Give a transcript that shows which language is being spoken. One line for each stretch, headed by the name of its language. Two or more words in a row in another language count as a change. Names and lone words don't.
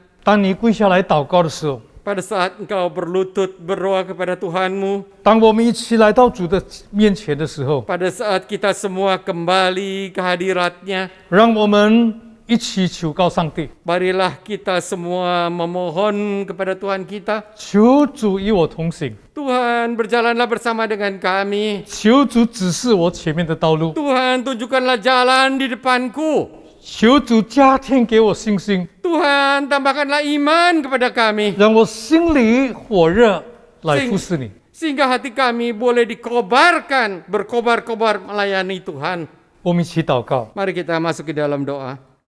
Chinese: 当你跪下来祷告的时候，
Indonesian: pada saat engkau berlutut berdoa kepada Tuhanmu,
Chinese: 当我们一起来到主的面前的时候，
Indonesian: pada saat kita semua kembali ke hadirat-Nya,
Chinese: 让我们一起求告上帝，
Indonesian: marilah kita semua memohon kepada Tuhan kita,
Chinese: 求主与我同行，
Indonesian: Tuhan berjalanlah bersama dengan kami,
Chinese: 求主指示我前面的道路，
Indonesian: Tuhan tunjukkanlah jalan di depanku,
Chinese: 求主加添给我信心，
Indonesian: Tuhan tambahkanlah iman kepada kami,
Chinese: 让我心里火热来服侍你。
Indonesian: sehingga hati kami boleh dikobarkan, berkobar-kobar melayani Tuhan.
Chinese: 我们一起祷告。
Indonesian: Mari kita masuk ke dalam doa.